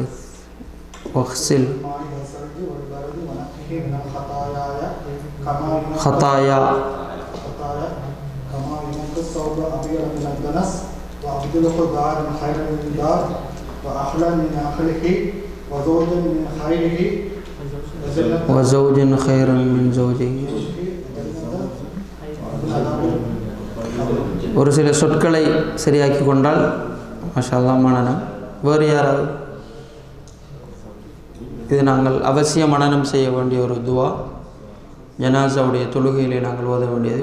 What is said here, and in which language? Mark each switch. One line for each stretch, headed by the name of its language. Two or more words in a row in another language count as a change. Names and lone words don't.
Arabic: خطايا كما ينقى الثوب الأبيض من الدنس وأبدله دارا خيرا من دار وأحلى من أهله وزوج خيرا من زوجه.
Tamil: ஒரு சில சொற்களை சரியாக்கி கொண்டால்
Arabic: ما شاء الله
Tamil: மனனம். வேறு யாராவது? இது நாங்கள் அவசியம் மனனம் செய்ய வேண்டிய ஒரு துவா. ஜனாஸாவுடைய தொழுகையிலே நாங்கள் ஓத வேண்டியது.